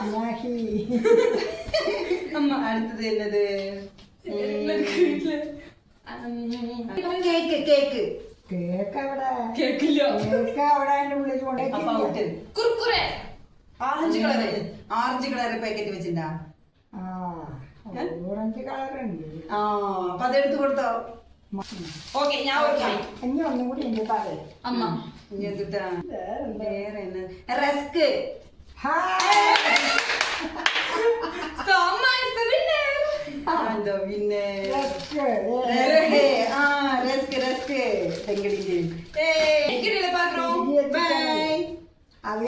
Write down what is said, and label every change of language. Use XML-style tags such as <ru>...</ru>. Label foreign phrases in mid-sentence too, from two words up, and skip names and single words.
<ta>அம்மா, அடுத்தது என்னது? குர்குரே. ஆரஞ்சு கலர் பேக்கெட் வச்சிருந்தா.</ta> <ml>അത് എടുത്തു കൊടുത്തോ? ഓക്കേ, ഞാൻ ഒന്നും കൂടി അമ്മ വേറെ റസ്ക്.</ml> <en>So Amma is the winner. The winner. Rest. Thank you. Hey, பாக்குறோம். Bye.</en>